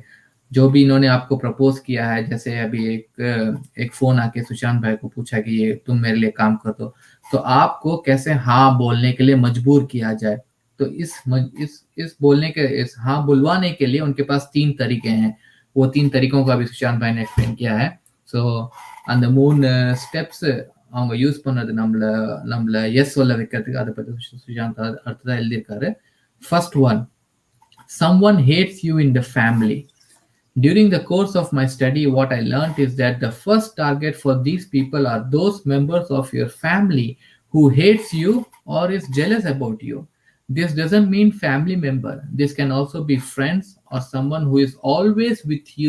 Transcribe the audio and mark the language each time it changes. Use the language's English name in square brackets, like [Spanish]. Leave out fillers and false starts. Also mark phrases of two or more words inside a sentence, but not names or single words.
[Hindi] जो भी इन्होंने आपको प्रपोज किया है, जैसे अभी एक फोन आके सुशांत भाई को पूछा कि ये तुम मेरे लिए काम कर दो, तो आपको कैसे हाँ बोलने के लिए मजबूर किया जाए। तो इस बोलने के, इस हाँ बुलवाने के लिए उनके पास 3 तरीके हैं। वो 3 तरीकों का भी सुशांत भाई ने एक्सप्लेन किया है। [Tamil] ஸோ அந்த 3 ஸ்டெப்ஸ் அவங்க யூஸ் பண்ணது நம்மள எஸ் சொல்ல வைக்கிறதுக்கு, அதை பற்றி சுஷாந்த் அடுத்ததான் எழுதியிருக்காரு. [English] first one, someone hates you in the family. During the course of my study, what I learned is that the first target for these people are those members of your family who hates you or is jealous about you. This doesn't mean family member. This can also be friends or someone who is always with you.